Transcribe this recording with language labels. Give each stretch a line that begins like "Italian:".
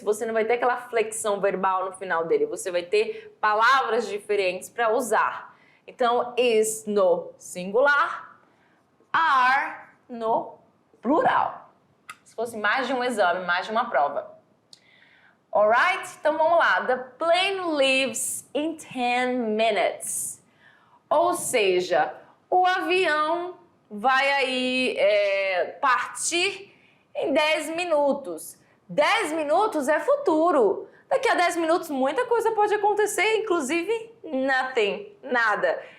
Portuguese: Você não vai ter aquela flexão verbal no final dele. Você vai ter palavras diferentes para usar. Então, is no singular, are no plural. Se fosse mais de um exame, mais de uma prova. Alright? Então vamos lá.
English: The plane leaves in 10 minutes.
Portuguese: Ou seja, o avião vai aí partir em 10 minutos. 10 minutos é futuro. Daqui a 10 minutos muita coisa pode acontecer, inclusive nothing, nada.